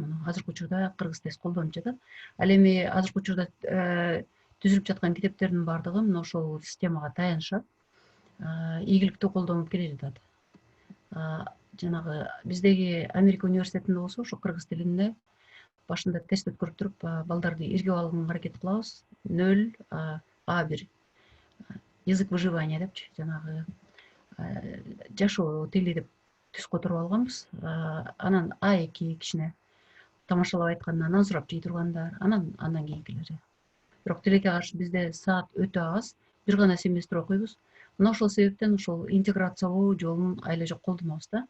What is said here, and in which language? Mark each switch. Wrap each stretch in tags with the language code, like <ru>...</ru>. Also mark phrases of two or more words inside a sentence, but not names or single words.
<ky>Мына азыркы учурда кыргыз тест колдонуп жатат. Ал эми азыркы учурда түзүлүп жаткан китептердин баардыгы мына ошол системага таянышат. Ийгиликтүү колдонуп келе жатат. жанагы биздеги Америка университетинде болсо ошо кыргыз тилинде башында тест өткөрүп туруп балдарды иргип алганга аракет кылабыз. 0 А1</ky> <ru>язык выживания</ru> <ky>депчи, жанагы жашоо тили деп түз которуп алганбыз. Анан А2 кичине тамашалап айтканда назурап жей тургандар, андан кийинкилери. Бирок тилекке каршы бизде саат өтө аз, бир гана семестр окуйбуз. Мына ошол себептен ошол интеграциялоо жолун айла жок колдонобуз да.</ky>